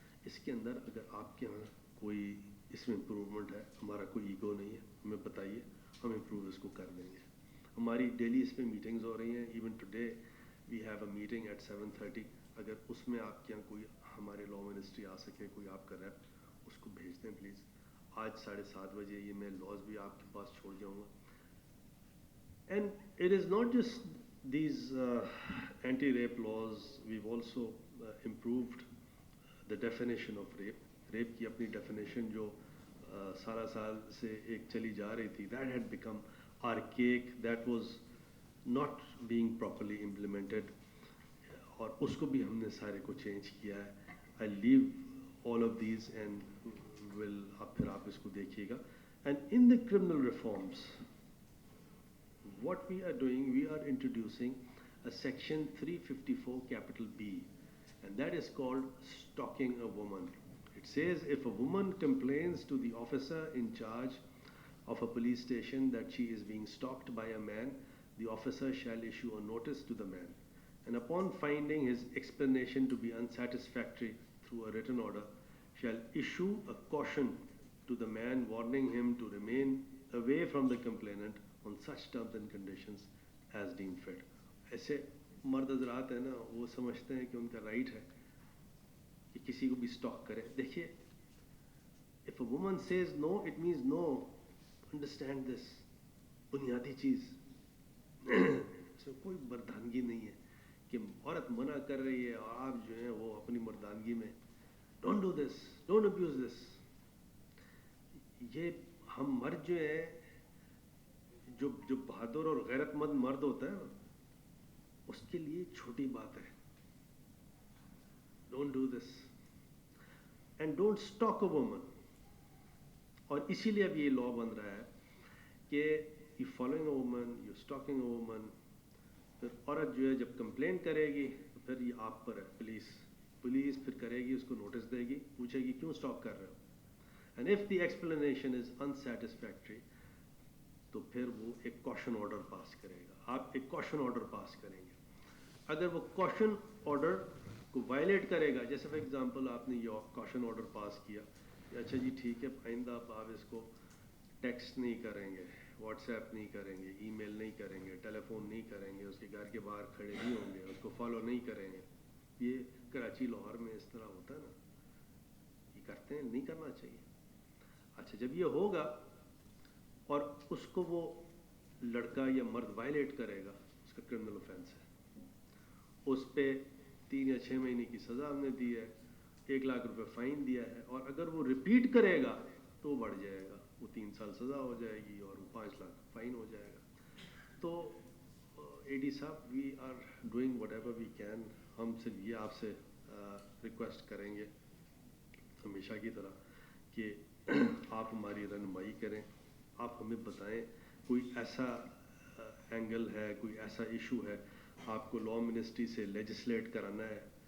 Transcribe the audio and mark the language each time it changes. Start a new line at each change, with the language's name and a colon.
Urdu: اس کے اندر اگر آپ کے یہاں کوئی اس میں امپروومنٹ ہے، ہمارا کوئی ایگو نہیں ہے، ہمیں بتائیے، ہم امپروو اس کو کر دیں گے. ہماری ڈیلی اس پہ میٹنگز ہو رہی ہیں.
English: Even today we have a meeting at 7:30.
Urdu: اگر اس میں آپ کے یہاں کوئی ہمارے لا منسٹری آ سکے، کوئی آپ کا ریپ، اس کو بھیج دیں پلیز. آج 7:30 بجے یہ میں لاز بھی آپ کے پاس چھوڑ جاؤں گا.
English: And it is not just these anti rape laws, we've also improved the definition of rape.
Urdu: Rape کی اپنی ڈیفینیشن جو سارا سال سے ایک چلی جا رہی تھی،
English: that had become archaic, that was not being properly implemented,
Urdu: اور اس کو بھی ہم نے سارے کو چینج کیا ہے.
English: I leave all of these and will,
Urdu: اب پھر آپ اس کو دیکھیے گا.
English: And in the criminal reforms what we are doing, we are introducing a section 354 capital B, and that is called stalking a woman. It says if a woman complains to the officer in charge of a police station that she is being stalked by a man, the officer shall issue a notice to the man, and upon finding his explanation to be unsatisfactory through a written order, shall issue a caution to the man warning him to remain away from the complainant on such terms and conditions as deemed fit.
Urdu: ایسے مرد حضرات ہیں نا، وہ سمجھتے ہیں کہ ان کا رائٹ ہے کہ کسی کو بھی اسٹاک کرے. دیکھیے،
English: if a woman says no, it means no. Understand this.
Urdu: بنیادی چیز اس میں کوئی مردانگی نہیں ہے کہ عورت منع کر رہی ہے اور آپ جو ہیں وہ اپنی مردانگی میں
English: Don't do this, don't abuse this.
Urdu: یہ ہم مرد جو ہیں، جو بہادر اور غیرت مند مرد ہوتا ہے نا، اس کے لیے چھوٹی بات ہے.
English: Don't do this and don't stalk a woman.
Urdu: اور اسی لیے اب یہ لا بن رہا ہے کہ
English: you following a woman,
Urdu: you stalking a woman. پھر عورت جو ہے جب کمپلین کرے گی تو پھر یہ آپ پر ہے. پولیس پھر کرے گی، اس کو نوٹس دے گی، پوچھے گی کیوں اسٹاک کر رہے ہو.
English: and if the explanation is unsatisfactory
Urdu: تو پھر وہ ایک کوشن آرڈر پاس کرے گا. آپ ایک کوشن آرڈر پاس کریں گے. اگر وہ کوشن آرڈر کو وائلیٹ کرے گا، جیسے
English: for example
Urdu: آپ نے یہ کوشن آرڈر پاس کیا کہ اچھا جی ٹھیک ہے، آئندہ آپ اس کو ٹیکسٹ نہیں کریں گے، واٹس ایپ نہیں کریں گے، ای میل نہیں کریں گے، ٹیلی فون نہیں کریں گے، اس کے گھر کے باہر کھڑے نہیں ہوں گے، اس کو فالو نہیں کریں گے. یہ کراچی لاہور میں اس طرح ہوتا ہے نا، یہ کرتے ہیں، نہیں کرنا چاہیے. اچھا جب یہ ہوگا اور اس کو وہ لڑکا یا مرد وائلیٹ کرے گا، اس کا کرمنل اوفینس ہے. اس پہ 3 یا 6 مہینے کی سزا ہم نے دی ہے، 1 لاکھ روپے فائن دیا ہے، اور اگر وہ ریپیٹ کرے گا تو بڑھ جائے گا، وہ 3 سال سزا ہو جائے گی اور وہ 5 لاکھ فائن ہو جائے گا. تو اے ڈی صاحب،
English: We are doing whatever we can.
Urdu: ہم صرف یہ آپ سے ریکویسٹ کریں گے ہمیشہ کی طرح کہ آپ ہماری رہنمائی کریں. آپ ہمیں بتائیں کوئی ایسا اینگل ہے، کوئی ایسا ایشو ہے آپ کو لا منسٹری سے لیجسلیٹ کرانا ہے.